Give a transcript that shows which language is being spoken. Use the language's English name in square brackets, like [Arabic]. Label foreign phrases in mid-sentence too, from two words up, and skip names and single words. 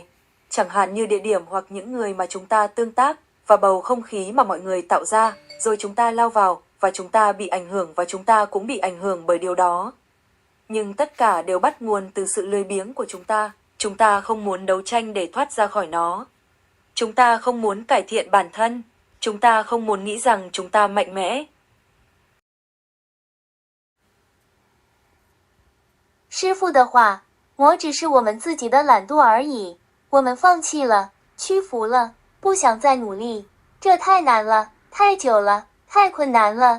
[Vietnamese] Chẳng hạn như địa điểm hoặc những người mà chúng ta tương tác và bầu không khí mà mọi người tạo ra, rồi chúng ta lao vào và chúng ta bị ảnh hưởng và chúng ta cũng bị ảnh hưởng bởi điều đó. Nhưng tất cả đều bắt nguồn từ sự lười biếng của chúng ta. Chúng ta không muốn đấu tranh để thoát ra khỏi nó. Chúng ta không muốn cải thiện bản thân. Chúng ta không muốn nghĩ rằng chúng ta mạnh mẽ. [Chinese] 师父的话，我只是我们自己的懒惰而已。我们放弃了，屈服了，不想再努力。这太难了，太久了，太困难了。